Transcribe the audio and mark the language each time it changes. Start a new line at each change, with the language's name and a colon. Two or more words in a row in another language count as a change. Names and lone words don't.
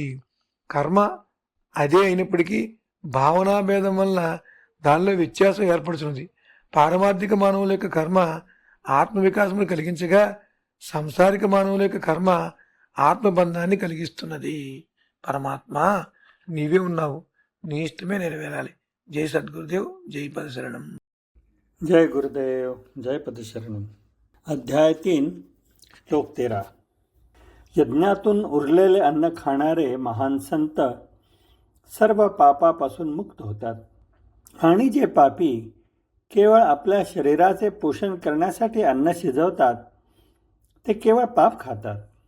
Telugu: కర్మ అదే అయినప్పటికీ భావనాభేదం వల్ల దానిలో వ్యత్యాసం ఏర్పడుతుంది. పారమార్థిక మానవుల యొక్క కర్మ ఆత్మవికాసమును కలిగించగా సంసారిక మానవుల యొక్క కర్మ ఆత్మబంధాన్ని కలిగిస్తున్నది. పరమాత్మ నీవే ఉన్నావు, నీ ఇష్టమే నెరవేరాలి. జై సద్గురుదేవ్, జై పదశరణం.
Marathi: जय गुरुदेव, जय पदशरणम. अध्याय 3, श्लोक 13. यज्ञातून उरलेले अन्न खाणारे महान संत सर्व पापापासून मुक्त होतात आणि जे पापी केवळ आपल्या शरीराचे पोषण करण्यासाठी अन्न शिजवतात ते केवळ पाप खातात.